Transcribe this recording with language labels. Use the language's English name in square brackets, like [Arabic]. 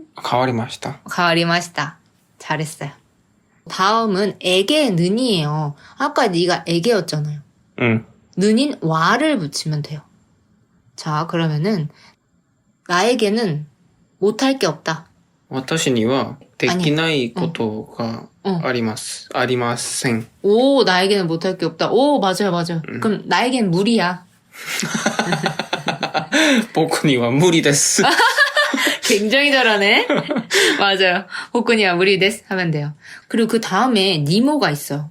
[Japanese] 変わりました. [Korean] 가와리마시다. 잘했어요. 다음은 에게는이에요. 아까 네가 에게였잖아요. 는인 와를 붙이면 돼요. 자, 그러면은 나에게는 못할 게 없다. [Japanese] 私にはできないことがあります. ありません. [Korean] 오, 나에게는 못할 게 없다. 오, 맞아요, 맞아요. 그럼 나에겐 무리야. [Japanese] 僕には無理です. [Korean] 굉장히 잘하네. 맞아요. 호쿠니와 무리 데스 하면 돼요. 그리고 그 다음에 니모가 있어요.